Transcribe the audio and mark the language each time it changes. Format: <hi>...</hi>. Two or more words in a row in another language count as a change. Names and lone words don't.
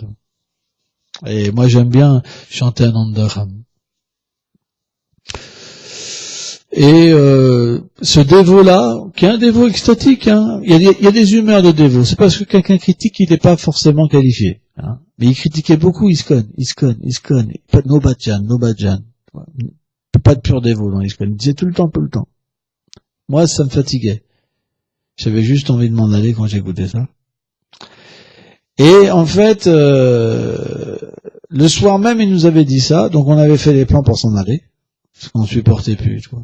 <fr>Et moi j'aime bien chanter à Nandagram. Et ce dévot-là, qui est un dévot extatique, hein, il y a des humeurs de dévot. C'est parce que quelqu'un critique, il n'est pas forcément qualifié. Hein. Mais il critiquait beaucoup ISKCON.</fr> <en>No bhajan.</en> <fr>Pas de pur dévot dans ISKCON. Il disait tout le temps. Moi, ça me fatiguait. J'avais juste envie de m'en aller quand j'écoutais ça. Et en fait, le soir même, il nous avait dit ça, donc on avait fait les plans pour s'en aller, parce qu'on ne supportait plus, tu vois.</fr>